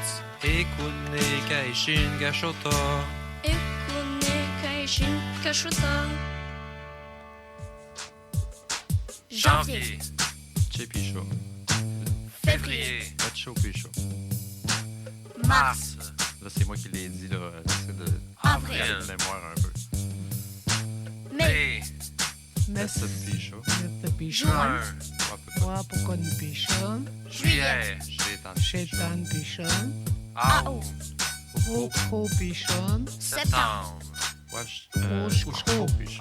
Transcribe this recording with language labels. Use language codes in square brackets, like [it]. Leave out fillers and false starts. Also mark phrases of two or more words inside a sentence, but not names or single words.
[moe] Ekune Kaishin Gashota. Ekune kaishin kashuta. [fr] Janvier, [moe] Chepishum. [fr] février, [moe] Metshopishum. [fr] mars, Là, c'est moi qui l'ai dit, là. J'essaie de Avril. garder de mémoire un peu. mai, [moe] Nesapishum. [fr] juin, [moe] Wapakon pisham. [fr] juillet, [moe] Shetan pisham. [fr] août, [moe] Ukho pisham. [fr] septembre, [moe] Ushkopishum.